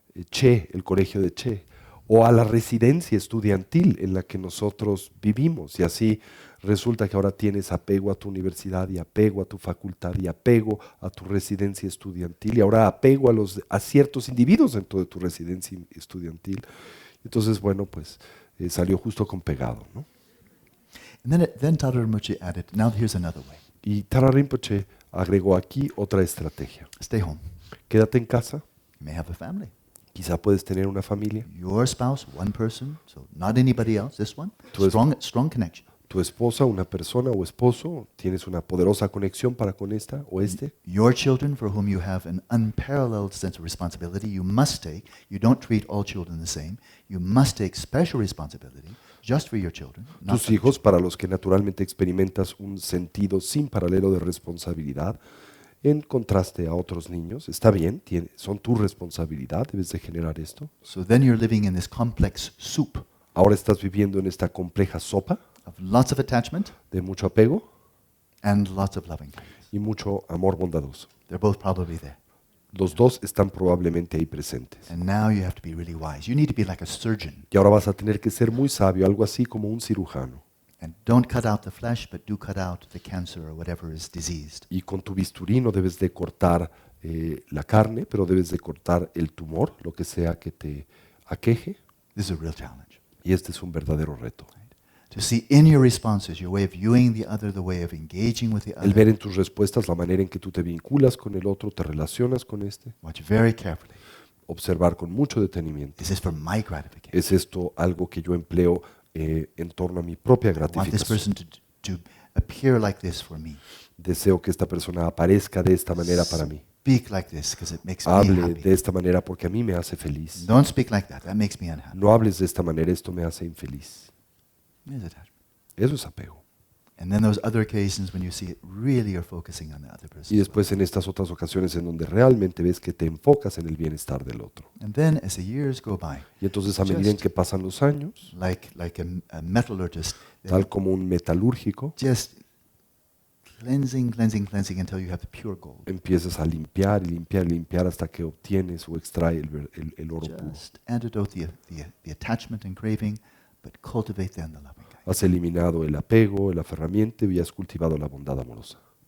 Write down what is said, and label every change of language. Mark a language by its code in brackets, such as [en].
[es] Che, el colegio de Che, o a la residencia estudiantil en la que nosotros vivimos, y así resulta que ahora tienes apego a tu universidad y apego a tu facultad y apego a tu residencia estudiantil y ahora apego a ciertos individuos dentro de tu residencia estudiantil. Entonces, bueno, pues salió justo con pegado, ¿no? [en] And then Tara Rinpoche added, now here's another way. [es] Y Tara Rinpoche agregó aquí otra estrategia. [en] Stay home. [es] Quédate en casa, [en] You may have a family. [es] quizá puedes tener una familia, [en] Your spouse, one person, so not anybody else, this one. [es] Tu es- [en] Strong connection. [es] tu esposa, una persona o esposo, tienes una poderosa conexión para con esta o este. [en] Your children, for whom you have an unparalleled sense of responsibility, you must take. You don't treat all children the same. You must take special responsibility just for your children. Not [es] Tus [en] for [es] hijos, para los que naturalmente experimentas un sentido sin paralelo de responsabilidad, en contraste a otros niños, está bien, son tu responsabilidad, debes de generar esto. [en] So then you're living in this complex soup [es] Ahora estás viviendo en esta compleja sopa [en] of lots of attachment [es] de mucho apego [en] and lots of loving kindness. [es] y mucho amor bondadoso. [en] They're both probably there. [es] Los dos están probablemente ahí presentes. [en] And now you have to be really wise. You need to be like a surgeon. [es] Y ahora vas a tener que ser muy sabio, algo así como un cirujano. [en] And don't cut out the flesh, but do cut out the cancer or whatever is diseased. [es] Y con tu bisturí no debes de cortar la carne, pero debes de cortar el tumor, lo que sea que te aqueje. [en] This is a real challenge. [es] Y este es un verdadero reto. [en] To see in your responses your way of viewing the other, the way of engaging with the [es] El ver [en] other. [es] en tus respuestas la manera en que tú te vinculas con el otro, te relacionas con este. [en] Watch very carefully. [es] Observar con mucho detenimiento. [en] Is this for my gratification? [es] ¿Es esto algo que yo empleo en torno a mi propia [en] I want this [es] gratificación? [en] person to appear like this for me. [es] Deseo que esta persona aparezca de esta manera para mí. [en] Speak like this because it makes me [es] Hable [en] happy. [es] de esta manera porque a mí me hace feliz. [en] Don't speak like that. That makes me unhappy. [es] No hables de esta manera, esto me hace infeliz. [en] There's attachment. [es] Eso es apego. [en] And then those other occasions when you see it really you're focusing on the other person. [es] Y después en estas otras ocasiones en donde realmente ves que te enfocas en el bienestar del otro. [en] And then as the years go by, [es] Y entonces a medida en [en] Just- [es] que pasan los años, [en] like a metallurgist, [es] tal como un metalúrgico, [en] just cleansing until you have the pure gold. [es] empiezas a limpiar y limpiar y limpiar hasta que obtienes o extrae el oro puro. [en] Just antidote the attachment and craving, but cultivate then the loving kind. [es] Has eliminado el apego, el aferramiento y has cultivado la bondad amorosa.